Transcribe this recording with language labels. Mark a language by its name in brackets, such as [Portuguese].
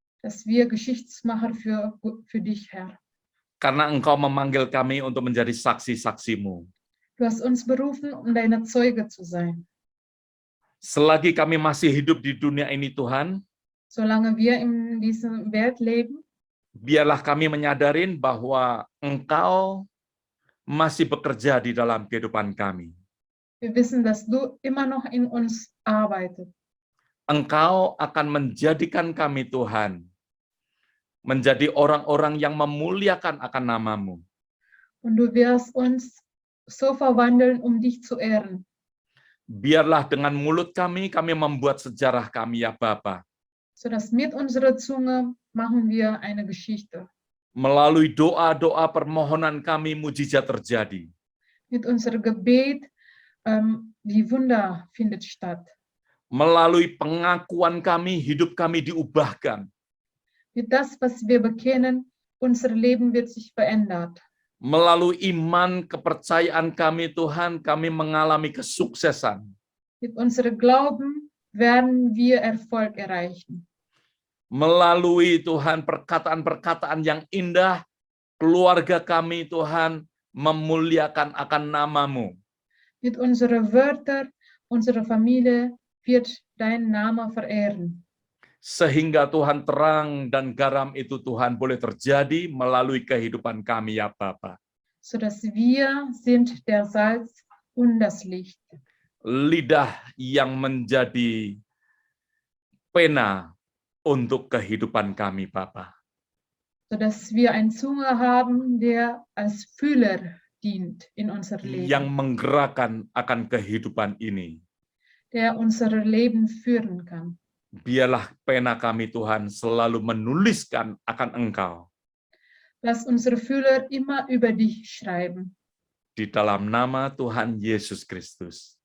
[German] dass wir Geschichtsmacher für dich, Herr. [Indonesian] Karena Engkau memanggil kami untuk menjadi saksi-saksi-Mu. [German] Du hast uns berufen, um deine Zeuge zu sein. [Indonesian] Selagi kami masih hidup di dunia ini, Tuhan, [German] Solange wir in dieser Welt leben, [Indonesian] biarlah kami menyadarin bahwa Engkau masih bekerja di dalam kehidupan kami. [German] wir wissen, dass du immer noch in uns arbeitest. [Indonesian] Engkau akan menjadikan kami, Tuhan, menjadi orang-orang yang memuliakan akan nama-Mu. [German] Und du wirst uns so verwandeln, um dich zu ehren. [Indonesian] Biarlah dengan mulut kami membuat sejarah kami, ya Bapa. [German] Sodass mit unserer Zunge machen wir eine Geschichte. [Indonesian] Melalui doa-doa permohonan kami, mujizat terjadi. [German] Mit unserem Gebet, die Wunder findet statt. [Indonesian] Melalui pengakuan kami, hidup kami diubahkan. [German] Mit das, was wir bekennen, unser Leben wird sich verändert. [Indonesian] Melalui iman, kepercayaan kami, Tuhan, kami mengalami kesuksesan. [German] Mit unserem Glauben werden wir Erfolg erreichen. [Indonesian] Melalui, Tuhan, perkataan-perkataan yang indah, keluarga kami, Tuhan, memuliakan akan nama-Mu. [German] Mit unseren Wörtern, unserer Familie wird dein Name verehren. [Indonesian] Sehingga Tuhan, terang dan garam itu, Tuhan, boleh terjadi melalui kehidupan kami, ya Bapa. [German] Sodass wir sind der Salz und das Licht. [Indonesian] Lidah yang menjadi pena untuk kehidupan kami, Bapa. [German] Sodass wir eine Zunge haben, der als Fühler dient in unser Leben. [Indonesian] Yang menggerakkan akan kehidupan ini. [German] Der unser Leben führen kann. [Indonesian] Biarlah pena kami, Tuhan, selalu menuliskan akan Engkau. [German] Lass unsere Fühler immer über dich schreiben. [Indonesian] Di dalam nama Tuhan Yesus Kristus,